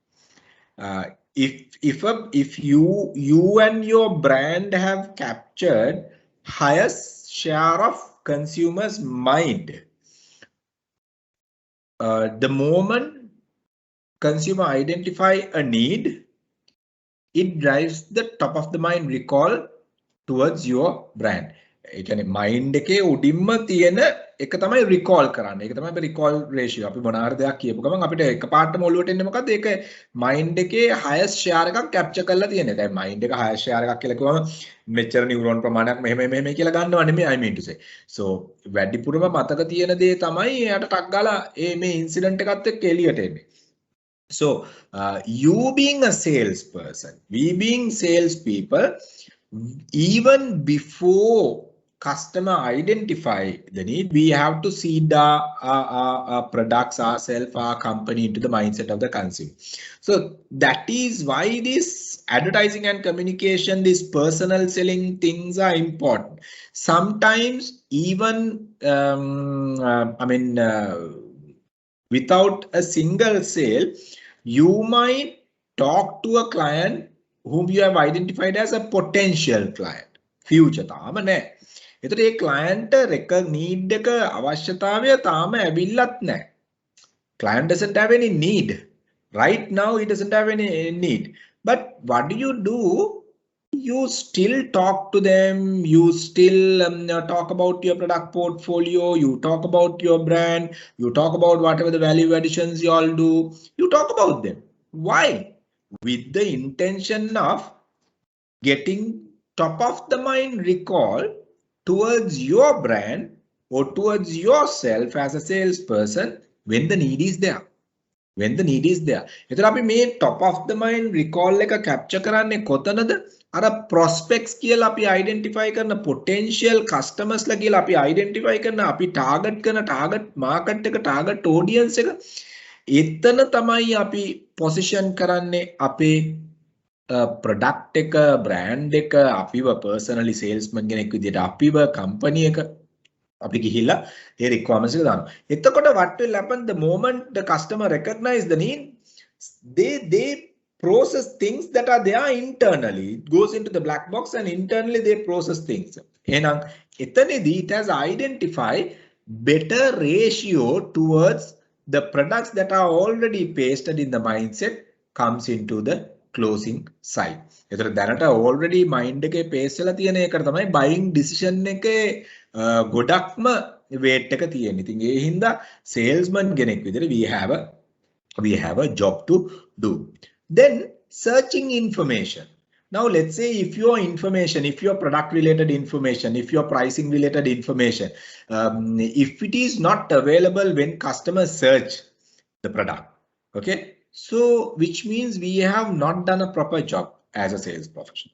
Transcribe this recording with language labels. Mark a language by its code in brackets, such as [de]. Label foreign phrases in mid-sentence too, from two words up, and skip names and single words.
[en] If you and your brand have captured highest share of consumers' mind, the moment consumer identify a need, it drives the top of the mind recall towards your brand. [si] ඒ කියන්නේ mind එකේ උඩින්ම තියෙන එක තමයි recall කරන්නේ. ඒක තමයි [en] recall ratio. [si] අපි මොන හරි දෙයක් කියපු ගමන් අපිට එකපාරටම ඔලුවට එන්නේ මොකද්ද? ඒක mind එකේ [en] highest share [si] එකක් capture කරලා තියෙන එක. mind එක [en] highest share [si] එකක් කියලා කිව්වම මෙච්චර neuron ප්‍රමාණයක් මෙහෙම කියලා ගන්නව නෙමෙයි, [en] I mean to say. [si] So වැඩිපුරම මතක තියෙන දේ තමයි එයාට ටක් ගාලා මේ incident එකත් එක්ක එළියට එන්නේ. [en] So you being a salesperson, we being salespeople, even before customer identify the need, we have to seed our products, ourselves, our company into the mindset of the consumer. So that is why this advertising and communication, these personal selling things are important. Sometimes even without a single sale, you might talk to a client whom you have identified as a potential client. [si] Future තාම නැහැ. ඒතර ඒ [en] client need [si] එක අවශ්‍යතාවය තාම ඇවිල්ලත් නැහැ. [en] Client doesn't have any need. Right now he doesn't have any need. But what do? You still talk to them, you still talk about your product portfolio, you talk about your brand, you talk about whatever the value additions you all do, you talk about them. Why? With the intention of getting top of the mind recall towards your brand or towards yourself as a salesperson when the need is there. When the need is there. [si] එතන අපි මේ [en] top of the mind recall [si] එක capture කරන්නේ කොතනද? අර prospects කියලා අපි identify කරන [en] potential customers [si] ලා කියලා අපි identify කරන අපි target කරන [en] target market [si] එක [en] target audience [si] එක එතන තමයි අපි position කරන්නේ අපේ product එක brand එක අපිව [en] personally salesman [si] කෙනෙක් විදිහට අපිව company එක අපි ගිහිල්ලා ඒ requirements එක දානවා. [en] එතකොට what will happen the moment the customer recognize the need, they process things that are there internally. It goes into the black box and internally they process things. [si] එහෙනම් එතනදී [en] it has identified better ratio towards the products that are already pasted in the mindset comes into the closing side. [si] ඒතර දැනට [en] already mind [si] එකේ paste වෙලා තියෙන එකට තමයි [en] buying decision [si] එකේ ගොඩක්ම weight එක තියෙන්නේ. ඉතින් ඒ හින්දා salesman කෙනෙක් විදිහට [en] we have a we have a job to do. Then searching information. Now let's say if your information, if your product related information, if your pricing related information, if it is not available when customers search the product, okay, so which means we have not done a proper job as a sales professional.